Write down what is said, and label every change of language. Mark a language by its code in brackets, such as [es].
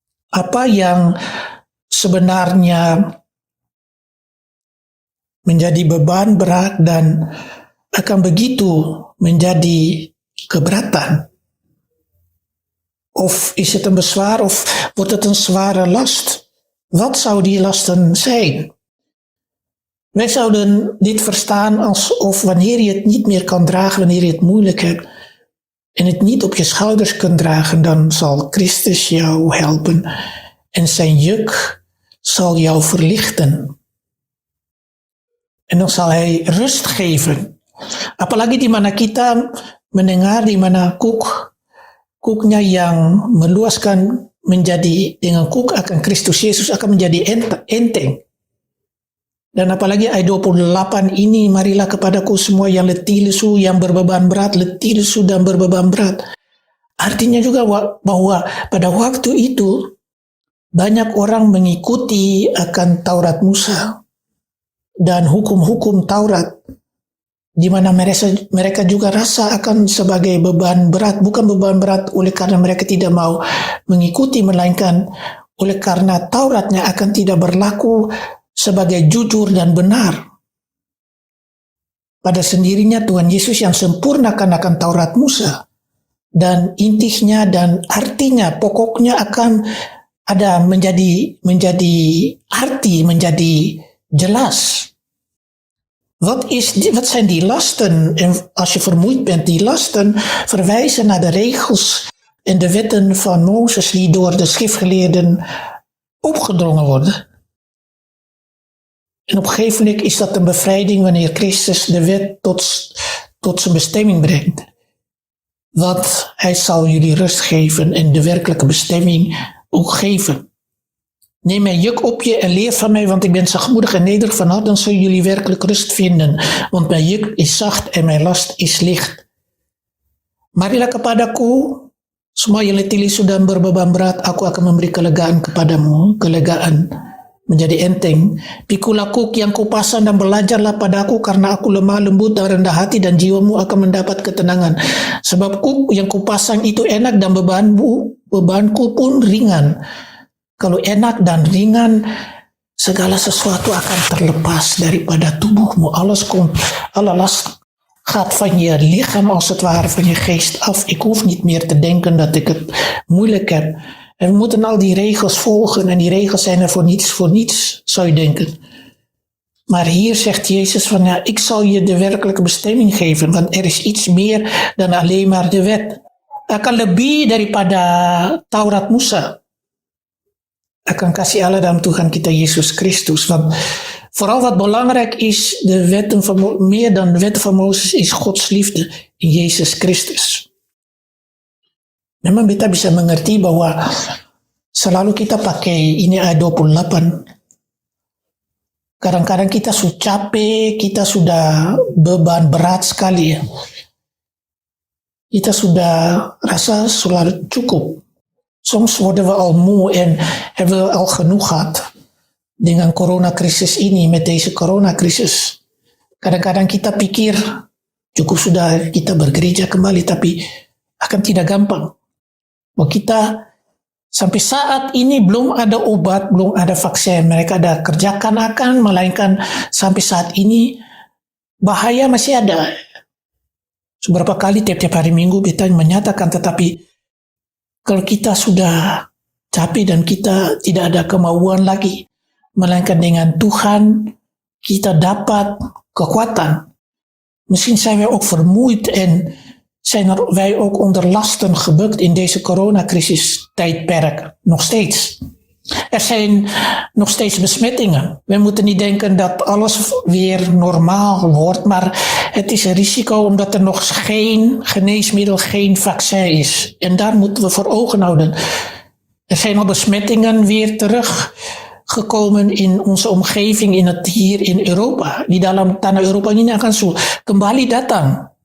[id] Apa yang sebenarnya menjadi beban berat dan akan begitu menjadi keberatan? [nl] Of is het een bezwaar of wordt het een zware last? Wat zou die lasten zijn? Wij zouden dit verstaan alsof wanneer je het niet meer kan dragen, wanneer je het moeilijk hebt en het niet op je schouders kunt dragen, dan zal Christus jou helpen en zijn juk zal jou verlichten. En dan zal hij rust geven. [id] Apalagi di mana kita mendengar di mana kuknya yang meluaskan menjadi dengan kuk akan Kristus Yesus akan menjadi enteng. Dan apalagi ayat 28 ini, marilah kepadaku semua yang letih lesu, yang berbeban berat, letih lesu dan berbeban berat. Artinya juga bahwa pada waktu itu banyak orang mengikuti akan Taurat Musa dan hukum-hukum Taurat, di mana mereka juga rasa akan sebagai beban berat, bukan beban berat oleh karena mereka tidak mau mengikuti, melainkan oleh karena Tauratnya akan tidak berlaku sebagai jujur dan benar. Pada sendirinya Tuhan Yesus yang sempurnakan akan Taurat Musa, dan intinya dan artinya pokoknya akan ada menjadi arti, menjadi jelas. [nl] Wat zijn die lasten? En als je vermoeid bent, die lasten verwijzen naar de regels en de wetten van Mozes die door de schriftgeleerden opgedrongen worden. En op een gegeven moment is dat een bevrijding wanneer Christus de wet tot zijn bestemming brengt. Want hij zal jullie rust geven en de werkelijke bestemming ook geven. Neem mijn juk op je en leer van mij, want ik ben zachtmoedig en nederig van hart, dan zullen jullie werkelijk rust vinden. Want mijn juk is zacht en mijn last is licht. [id] Marilah kepadaku, semua yang letih lesu dan berbeban berat, aku akan memberi kelegaan kepadamu, kelegaan menjadi enteng. Pikulah kuk yang kupasan dan belajarlah padaku, karena aku lemah lembut dan rendah hati, dan jiwamu akan mendapat ketenangan. Sebab kuk yang kupasang itu enak dan bebanku pun ringan. Kalau enak dan ringan, segala sesuatu akan terlepas daripada tubuhmu. [nl] Alle last gaat van je lichaam als het ware, van je geest af. Ik hoef niet meer te denken dat ik het moeilijk heb. En we moeten al die regels volgen, en die regels zijn er voor niets, zou je denken. Maar hier zegt Jezus van, ja, ik zal je de werkelijke bestemming geven, want er is iets meer dan alleen maar de wet. [id] Akan lebih daripada Taurat Musa. Akan kasih Allah dalam Tuhan kita Yesus Kristus. [nl] Want vooral wat belangrijk is, meer dan de wetten van Mozes, is Gods liefde in Yesus Kristus. [id] Memang kita bisa mengerti bahwa selalu kita pakai ini ayat 28. Kadang-kadang kita sudah capek, kita sudah beban berat sekali ya. Kita sudah rasa sudah cukup. [nl] Soms worden we al moe en hebben we al genoeg gehad [id] dengan coronacrisis ini, [nl] met deze coronacrisis. [id] Kadang-kadang kita pikir cukup sudah kita bergereja kembali, tapi akan tidak gampang. Bahwa kita sampai saat ini belum ada obat, belum ada vaksin. Mereka ada kerjakan akan, melainkan sampai saat ini bahaya masih ada. Seberapa kali tiap-tiap hari Minggu kita menyatakan, tetapi kalau kita sudah capek dan kita tidak ada kemauan lagi, melainkan dengan Tuhan kita dapat kekuatan. [nl] Misschien zijn wij ook vermoeid en zijn wij ook onder lasten gebukt in deze coronacrisis tijdperk. Nog steeds. Er zijn nog steeds besmettingen. We moeten niet denken dat alles weer normaal wordt, maar het is een risico omdat er nog geen geneesmiddel, geen vaccin is. En daar moeten we voor ogen houden. Er zijn al besmettingen weer teruggekomen in onze omgeving, hier in Europa. [id] Di dalam tanah Eropa ini akan kembali datang.